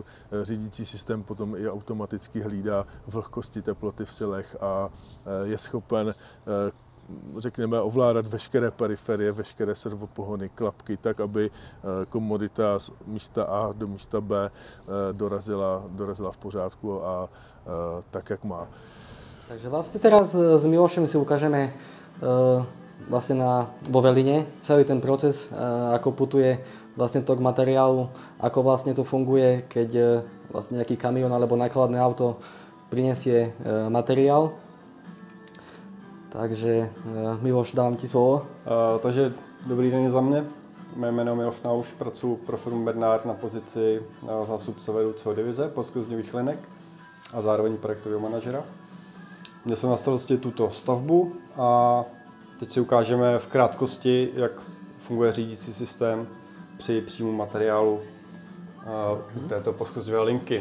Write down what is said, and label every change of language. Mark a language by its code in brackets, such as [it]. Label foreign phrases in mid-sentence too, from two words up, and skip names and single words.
[cs] Řídící systém potom i automaticky hlídá vlhkosti, teploty v silech a je schopen, řekněme, ovládat veškeré periferie, veškeré servopohony, klapky, tak, aby komodita z místa A do místa B dorazila v pořádku a tak, jak má. [sk] Takže vlastne teraz s Milošem si ukážeme vlastne vo Veline celý ten proces, ako putuje vlastne tok materiálu, ako vlastne to funguje, keď vlastne nejaký kamión alebo nákladné auto prinesie materiál. Takže Miloš, [cs] dávám ti slovo. Takže dobrý den za mě. Mé jméno je Miloš Nauš, pracuji pro firmu Bernard na pozici zástupce vedoucího divize posklizňových linek a zároveň projektového manažera. Měl jsem na starosti tuto stavbu a teď si ukážeme v krátkosti, jak funguje řídící systém při příjmu materiálu této posklizňové linky.